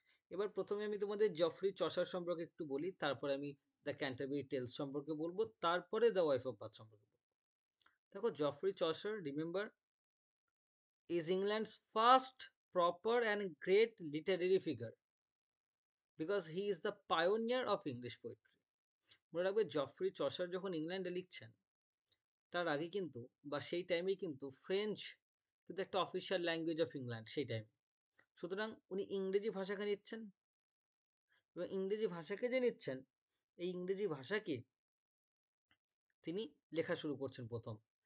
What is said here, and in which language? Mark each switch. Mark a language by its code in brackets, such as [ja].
[bn] এবার প্রথমে আমি তোমাদের জফরি চসার সম্পর্কে একটু বলি, তারপরে আমি দ্য ক্যান্টারবারি টেলস সম্পর্কে বলবো, তারপরে দ্য ওয়াইফ অফ বাথ সম্পর্কে বলবো। [en] দেখো, Geoffrey Chaucer, remember, is England's first proper and great literary figure because he is the pioneer of English poetry. [bn] মনে রাখবে, জফরি চসার যখন ইংল্যান্ডে লিখছেন, তার আগে কিন্তু বা সেই টাইমেই কিন্তু ফ্রেঞ্চ কিন্তু একটা [en] official language of England [bn] সেই টাইমে। সুতরাং উনি ইংরেজি ভাষাকে নিচ্ছেন, এবং ইংরেজি ভাষাকে যে নিচ্ছেন, এই ইংরেজি ভাষাকে তিনি লেখা শুরু করছেন প্রথম।